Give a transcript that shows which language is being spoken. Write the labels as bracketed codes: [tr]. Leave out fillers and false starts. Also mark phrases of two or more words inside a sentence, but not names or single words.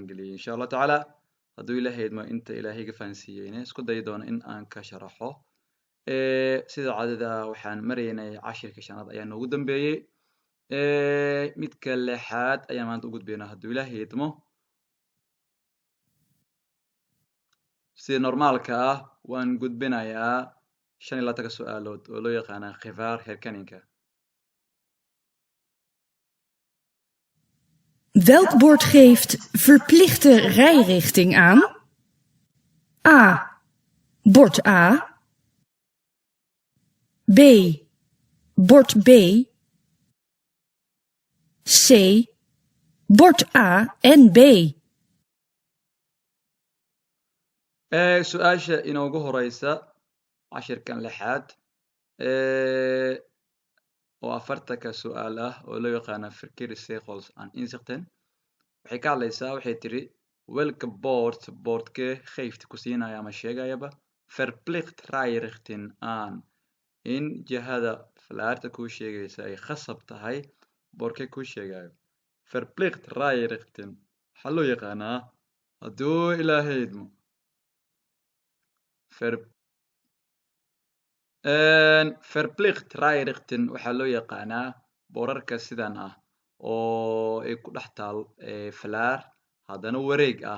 [so] geliyo [ar] إن شاء الله تعالى [so] hadduu ilaahay idmo inta ilaahay ga fahansiiyeyna isku dayi doono in aan ka sharaxo sida caadada waxaan maraynay cashirka shanaad ayaa noogu dambeeyey midka lixaad ayaan maanta u gudbaynaa hadduu ilaahay idmo sida normaalka ah waan gudbinayaa 25 su'aalood oo loo yaqaana khifaar herkaninka. [nl] Welk bord geeft verplichte rijrichting aan? A. Bord A. B. Bord B. C. Bord A en B. [so] su-aasha inoogu horeysa cashirkan lixaad oo 40 su'aal ah oo loo yaqaana [nl] verkeerde regels aan inzichten [so] waxay ka hadlaysaa waxay tiri welke boordke geeft ku siinaya ama sheegayaba [nl] verplicht rijrichting aan [so] in jihada falaarta kuu sheegaysa ay khasab tahay boordke kuu sheegayo [nl] verplicht rijrichting [so] waxaa loo yaqaanaa hadduu ilaahay idmo [nl] verplicht rijrichting [so] waxaa loo yaqaanaa boorarka sidan ah oo ay ku dhex taal falaar haddana wareeg ah